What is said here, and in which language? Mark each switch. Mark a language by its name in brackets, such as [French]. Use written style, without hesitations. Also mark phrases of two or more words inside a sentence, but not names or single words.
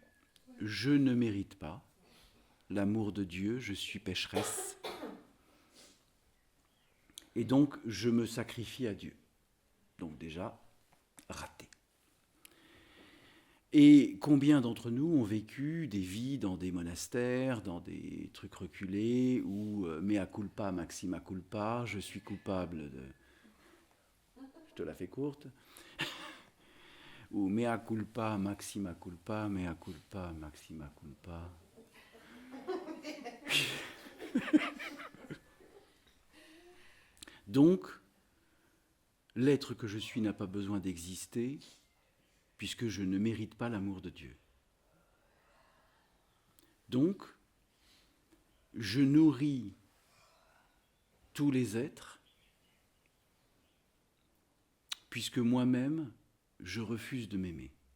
[French] Je ne mérite pas l'amour de Dieu, je suis pécheresse, et donc je me sacrifie à Dieu. Donc déjà, raté. Et combien d'entre nous ont vécu des vies dans des monastères, dans des trucs reculés, où [Latin] mea culpa, maxima culpa, [French] je suis coupable de... Je te la fais courte. [Latin] Ou mea culpa, maxima culpa, mea culpa, maxima culpa. [French] Donc, l'être que je suis n'a pas besoin d'exister, puisque je ne mérite pas l'amour de Dieu. Donc, je nourris tous les êtres, puisque moi-même, je refuse de m'aimer.